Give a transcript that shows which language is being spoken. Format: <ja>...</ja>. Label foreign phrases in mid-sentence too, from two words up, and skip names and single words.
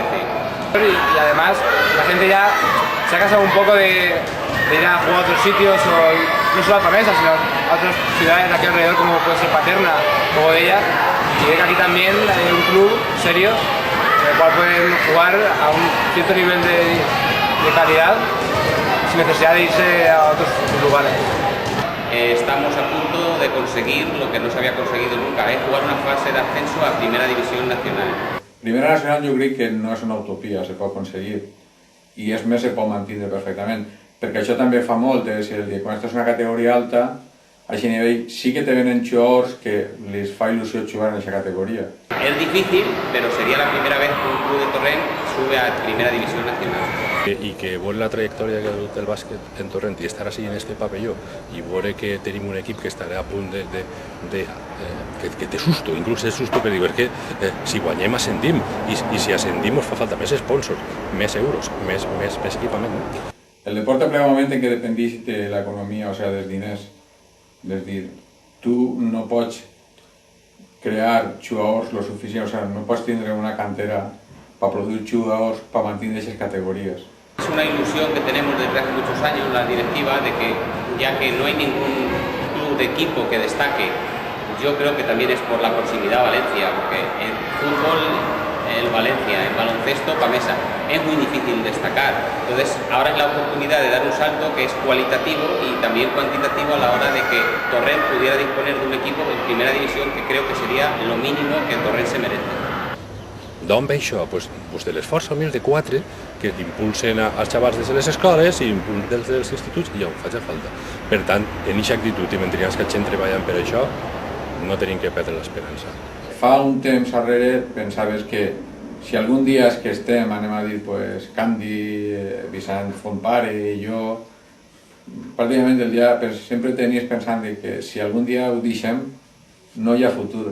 <es>Y además la gente ya se ha cansado un poco de ir a jugar a otros sitios, o no solo a Pamesa, sino a otras ciudades de aquí alrededor, como puede ser Paterna o Godella, y ve que aquí también hay un club serio en el cual pueden jugar a un cierto nivel de calidad sin necesidad de irse a otros lugares. Estamos a punto de conseguir lo que no se había conseguido nunca, es jugar una fase de ascenso a Primera División Nacional.</es> <ca>Primera Nacional jo crec que no és una utopia, se pot aconseguir, i és més, se pot mantenir perfectament, perquè això també fa molt, és a dir, quan estàs en una categoria alta, a aquest nivell sí que te venen jugadors que les fa il·lusió jugar en aquesta categoria.</ca> <es>Es difícil, pero sería la primera vez que un club de Torrent sube a Primera División Nacional.</es> <ca>I que veure la trajectòria que ha dut el bàsquet en Torrent i estar així en este pavelló i veure que tenim un equip que estarà a punt que té susto, inclús és susto que diu, és que si guanyem ascendim i si ascendim ens fa falta més sponsors, més euros, més equipament. El deporte plega un moment en què dependix de l'economia, o sigui, dels diners. És dir, tu no pots crear jugadors lo suficient, o sigui, no pots tindre una cantera</ca> <es>para producir jugadores para mantener esas categorías. Es una ilusión que tenemos desde hace muchos años la directiva de que, ya que no hay ningún club de equipo que destaque, yo creo que también es por la proximidad a Valencia, porque en fútbol, el Valencia, en baloncesto, Pamesa, es muy difícil destacar. Entonces, ahora es la oportunidad de dar un salto que es cualitativo y también cuantitativo a la hora de que Torrent pudiera disponer de un equipo en primera división, que creo que sería lo mínimo que Torrent se merece.</es> <ca>D'on ve això? Pues de l'esforç humil de 4 que impulsen als xavals de les escoles i dels instituts i ja ho faig falta. Per tant, en aquesta actitud i mentre que gent treballen per això, no tenim que perdre l'esperança. Fa un temps darrere pensaves que si algun dia és que estem, anem a dir, pues, Candy, Vicent Fontpare i jo, pràcticament el dia sempre tenies pensant que si algun dia ho deixem, no hi ha futur.</ca>